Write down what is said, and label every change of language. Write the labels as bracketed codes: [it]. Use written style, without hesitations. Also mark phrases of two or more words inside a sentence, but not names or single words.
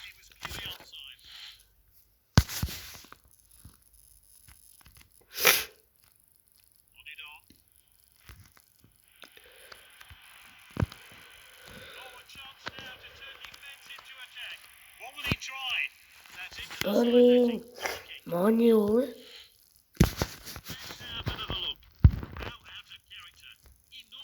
[en] He was clearly onside. Nodded on. Forward chance now to turn defence into attack. What will he try? That's it. [ru] Блин. Мане олы. [en] Let's have another look. Now out of character.